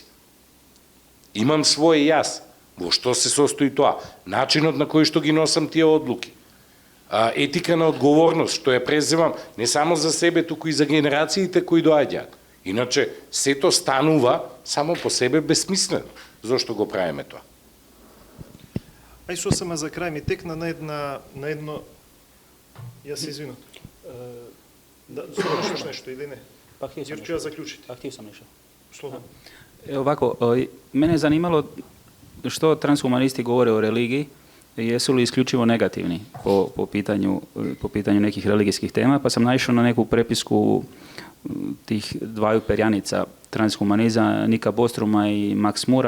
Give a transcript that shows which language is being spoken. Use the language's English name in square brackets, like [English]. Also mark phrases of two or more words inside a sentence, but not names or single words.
[Macedonian] Имам свој јас, во што се состои тоа, начинот на кој што ги носам тие одлуки, етика на одговорност, што ја преземам не само за себе, туку и за генерациите кои доаѓаат. Иначе, сето станува само по себе безсмислено. Зошто го правиме тоа? Ај сосема за крај ми текна на едно... Јас се извинам. Да, слушаш нешто или не? [Croatian] Па htio sam [Macedonian] Јер ќе ја заклучите. [Croatian] Pa htio sam nešto. [Macedonian] Слободно. [Croatian] Ovako, mene je zanimalo što transhumanisti govore o religiji, jesu li isključivo negativni po pitanju nekih religijskih tema, pa sam naišao na neku prepisku tih dvaju perjanica transhumanizma, Nika Bostruma i Max Mura.